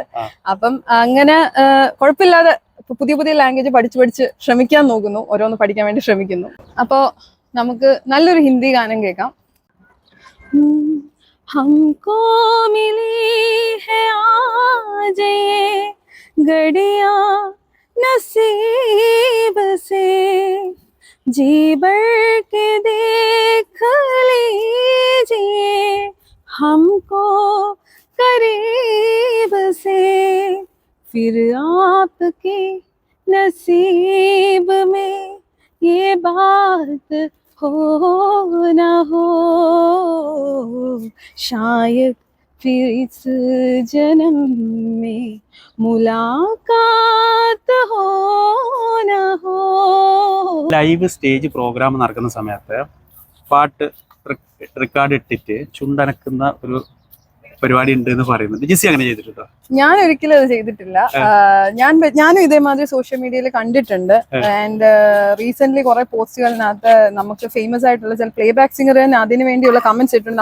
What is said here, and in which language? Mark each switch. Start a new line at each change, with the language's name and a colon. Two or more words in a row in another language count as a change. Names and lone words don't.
Malayalam: അപ്പം അങ്ങനെ കുഴപ്പമില്ലാതെ പുതിയ പുതിയ ലാംഗ്വേജ് പഠിച്ച് ശ്രമിക്കാൻ നോക്കുന്നു, ഓരോന്ന് പഠിക്കാൻ വേണ്ടി ശ്രമിക്കുന്നു. അപ്പോ നമുക്ക് നല്ലൊരു ഹിന്ദി ഗാനം കേൾക്കാം.
Hindi: हमको मिली है आज ये घड़ियाँ नसीब से जी भर के देख लीजिए हमको करीब से, फिर आपके नसीब में ये बात हो ना हो, शायद फिर इस जन्म में मुलाकात हो ना हो.
English: live stage program
Malayalam: നടക്കുന്ന സമയത്ത് പാട്ട് റെക്കോർഡ് ഇട്ടിട്ട് ചുണ്ടനക്കുന്ന ഒരു പരിപാടി ഉണ്ട് എന്ന് പറയുന്നുണ്ട്. ജിസി അങ്ങനെ ചെയ്തിട്ടുണ്ടോ? ഞാൻ ഒരിക്കലും അത് ചെയ്തിട്ടില്ല. ഞാനും ഇതേമാതിരി
English: social mediaയിൽ
Malayalam: കണ്ടിട്ടുണ്ട്.
English: and recent
Malayalam: കുറെ പോസ്റ്റുകളിനകത്ത് നമുക്ക് ഫേമസ് ആയിട്ടുള്ള ചില
English: playback singer
Malayalam: തന്നെ അതിന് വേണ്ടിയുള്ള കമന്റ്സ് ഇട്ടിട്ടുണ്ട്.